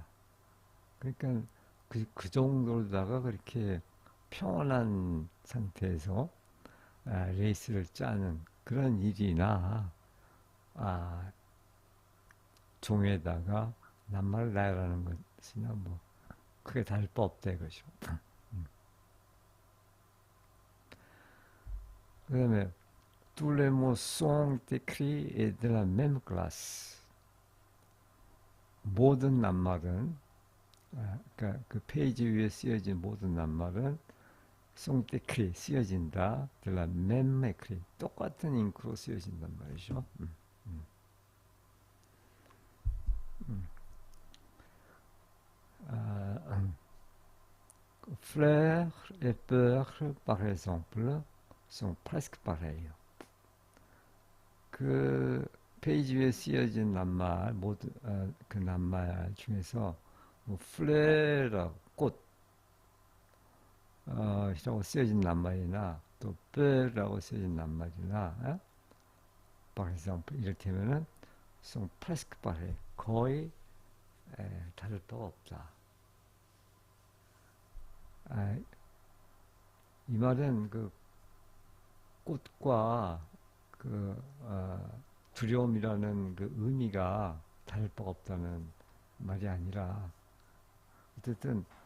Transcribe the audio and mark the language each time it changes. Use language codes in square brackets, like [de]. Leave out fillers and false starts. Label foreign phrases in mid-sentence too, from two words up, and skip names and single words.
[ko] 그러니까 그 정도로다가 그렇게 평온한 상태에서 레이스를 짜는 그런 일이나 종에다가 낱말을 나열하는 것이나 뭐 크게 다를 바 없다 이거죠. 그 다음에 [fr] tous les mots sont écrits et de la même classe. [ko] 모든 낱말은 그러니까 그 페이지 위에 쓰여진 모든 낱말은 [fr] sont écrits [ko] 쓰여진다. [fr] de la même écrit [ko] 똑같은 잉크로 쓰여진단 말이죠. [fr] Fleur et peur, par exemple, sont presque pareils. [ko] 그 페이지 위에 쓰여진 낱말 모두 그 낱말 중에서 뭐 플레라 꽃 이라고 쓰여진 낱말이나 또 뼈라고 쓰여진 낱말이나 [fr] par exemple [ko] 이를테면은 [fr] sont presque pareils [ko] 거의 다를 바가 없다. 이 말은 그 꽃과 그 두려움이라는 그 의미가 다를 바가 없다는 말이 아니라 어쨌든